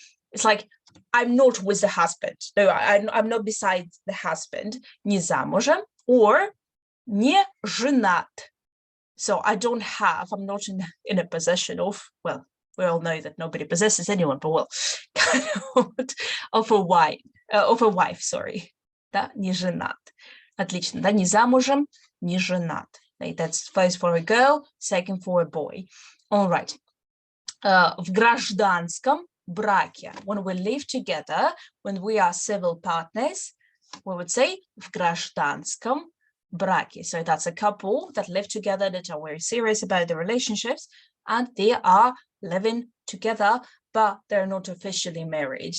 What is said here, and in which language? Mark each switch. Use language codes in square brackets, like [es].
[en] It's like, I'm not with the husband. No, I'm not beside the husband, [ru] не замужем, [en] or [ru] не женат. [en] So I'm not in a possession of, well, we all know that nobody possesses anyone, but well, kind of a wife, sorry. [ru] Да, не женат. Отлично, да, не замужем, не женат. [en] That's first for a girl, second for a boy. All right. [ru] В гражданском браке. [en] When we live together, when we are civil partners, we would say [ru] в гражданском браке. [en] So that's a couple that live together, that are very serious about their relationships, and they are living together, but they're not officially married.